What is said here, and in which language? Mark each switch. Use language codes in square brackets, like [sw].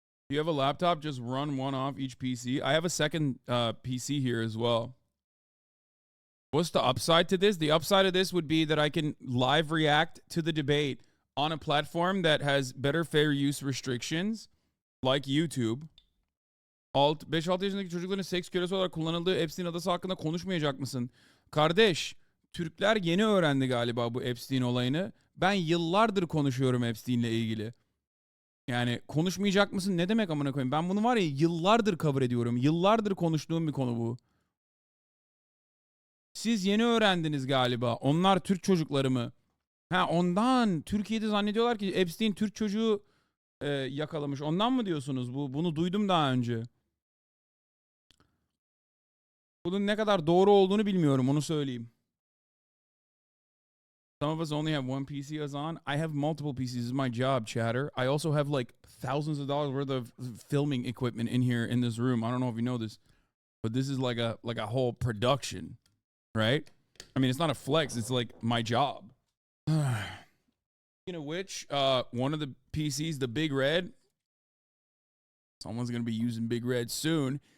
[en] If you have a laptop, just run one off each PC. I have a second PC here as well. What's the upside to this? The upside of this would be that I can live react to the debate on a platform that has better fair use restrictions, like YouTube. [tr] 5-6 yaşındaki çocukların seks kölesi olarak kullanıldığı Epstein adası hakkında konuşmayacak mısın? Kardeş, Türkler yeni öğrendi galiba bu Epstein olayını. Ben yıllardır konuşuyorum Epstein'le ilgili. Yani konuşmayacak mısın ne demek amına koyayım? Ben bunu var ya yıllardır cover ediyorum. Yıllardır konuştuğum bir konu bu. Siz yeni öğrendiniz galiba. Onlar Türk çocukları mı? Ha ondan. Türkiye'de zannediyorlar ki Epstein Türk çocuğu yakalamış. Ondan mı diyorsunuz? Bunu duydum daha önce. Bunun ne kadar doğru olduğunu bilmiyorum, onu söyleyeyim. [en] Some of us only have one PC as on. I have multiple PCs. This is my job, chatter. I also have like thousands of dollars worth of filming equipment in here in this room. I don't know if you know this, but this is like a whole production, right? I mean, it's not a flex. It's like my job. Speaking of which, one of the PCs, the Big Red, someone's going to be using Big Red soon.